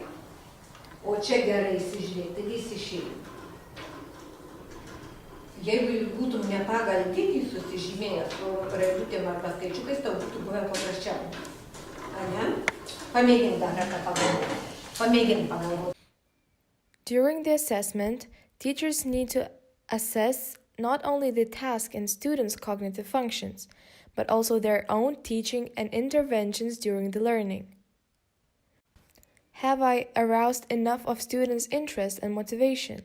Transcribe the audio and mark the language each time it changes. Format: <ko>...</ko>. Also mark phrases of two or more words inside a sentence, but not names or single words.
<lt>O čia gerai įsižiūrėti, taigi jis išeina. Jeigu jūs būtum ne pagal dydį susižymėjęs su raidutėm arba skaičiukais, tau būtų buvę paprasčiau. Ane? Pamėgink dar kartą pagalvoti. Pamėgink pagalvoti.</lt> <en>During the assessment, teachers need to assess not only the task and students' cognitive functions, but also their own teaching and interventions during the learning. Have I aroused enough of students' interest and motivation?</en>